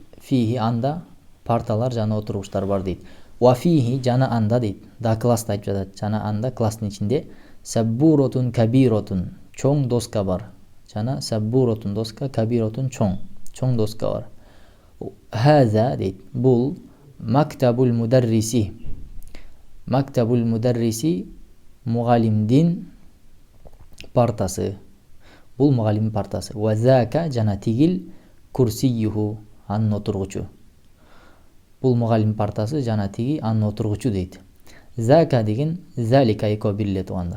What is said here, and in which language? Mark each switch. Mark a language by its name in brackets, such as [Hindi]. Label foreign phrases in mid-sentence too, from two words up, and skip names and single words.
[Kyrgyz] Фихи анда парталар жана отуруштар бар дейт. [Arabic] وفيه [Kyrgyz] жана анда дейт. Да класс айтып жатат. Жана анда класстын ичинде [Arabic] سبورة كبيرة, [Kyrgyz] чоң доска бар. Жана саббуротун доска, кабиротун чоң доска бар. Хаза дейт. Бул [Arabic] مكتب المدرس. مكتب المدرس [Kyrgyz] mugallimdин партасы. Бул мугалимдин партасы. [Arabic] وذاك [Kyrgyz] жана тигил курсиюху анын отургучу. Бул мугалимдин партасы жана тиги анын отургучу дейт. Зака деген залика экөө бир эле туугандар.